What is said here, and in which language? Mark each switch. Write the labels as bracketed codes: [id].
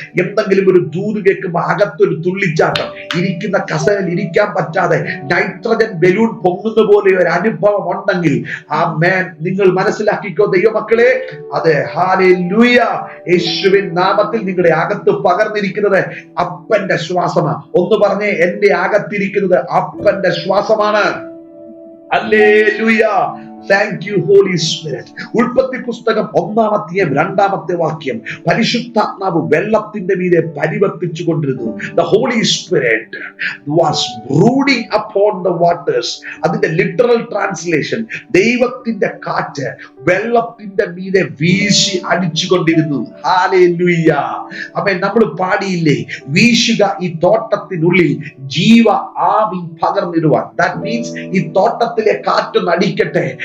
[ml] എന്തെങ്കിലും ഒരു ദൂത് കേൾക്കുമ്പോൾ അകത്തൊരു തുള്ളിച്ചാട്ടം, ഇരിക്കുന്ന കസേരയിൽ ഇരിക്കാൻ പറ്റാതെ നൈട്രജൻ ബലൂൺ പൊങ്ങുന്ന പോലെ ഒരു അനുഭവം ഉണ്ടെങ്കിൽ ആമേൻ നിങ്ങൾ മനസ്സിലാക്കിക്കോ ദൈവമക്കളെ, അതെ ഹല്ലേലൂയ, യേശുവിൻ നാമത്തിൽ നിങ്ങളുടെ അകത്ത് പകർന്നിരിക്കുന്നത് അപ്പന്റെ ശ്വാസമാണ്. ഒന്ന് പറഞ്ഞേ, എന്റെ അകത്തിരിക്കുന്നത് അപ്പന്റെ ശ്വാസമാണ്. Hallelujah. [en] Thank you, Holy Spirit. [ml] ഉൽപ്പത്തി പുസ്തകം 1-ാം അധ്യായം 2-ാമത്തെ വാക്യം, പരിശുദ്ധാത്മാവ് വെള്ളത്തിന്റെ മീതെ പരിവർത്തിച്ചു കൊണ്ടിരുന്നു. [en] The Holy Spirit was brooding upon the waters. [ml] അതിന്റെ ലിറ്ററൽ ട്രാൻസ്ലേഷൻ, ദൈവത്തിന്റെ കാറ്റ് വെള്ളത്തിന്റെ മീതെ വീശി അടിച്ചുകൊണ്ടിരുന്നു. ഹല്ലേലൂയ. ആമേൻ. നമ്മൾ പാടിയില്ലേ, വീശുക ഈ തോട്ടത്തിനുള്ളിൽ ജീവ ആവി പകർന്നിടുവാൻ. [en] That means [ml] ഈ തോട്ടത്തിലെ കാറ്റൊന്ന് അടിക്കട്ടെ,